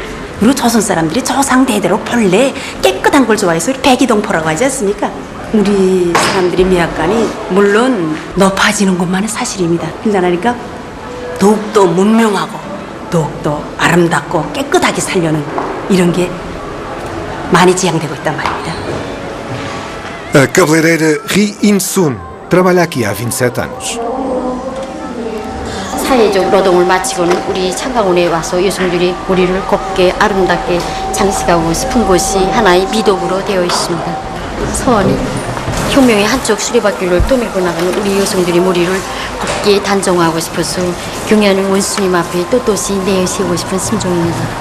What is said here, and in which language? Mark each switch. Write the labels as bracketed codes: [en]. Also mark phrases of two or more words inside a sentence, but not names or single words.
[ko] 그리고 조선 사람들이 조상대대로 본래 깨끗한 걸 좋아해서 백이동포라고 하지 않습니까? 우리 사람들이 미학관이 물론 높아지는 것만은 사실입니다. 그러니까 더욱더 문명하고 더욱더 아름답고 깨끗하게 살려는 이런 게 많이 지향되고 있단 말입니다. [pt] A cabeleireira Ri In-sun trabalha aqui há 27 anos. [ko] 사회적 노동을 마치고는 우리 창가원에 와서 여성들이 머리를 곱게 아름답게 장식하고 싶은 것이 하나의 미덕으로 되어 있습니다. 서원이 혁명의 한쪽 수레바퀴를 떠밀고 나가는 우리 여성들이 머리를 곱게 단정하고 싶어서 경애하는 원수님 앞에 떳떳이 내세우고 싶은 심정입니다.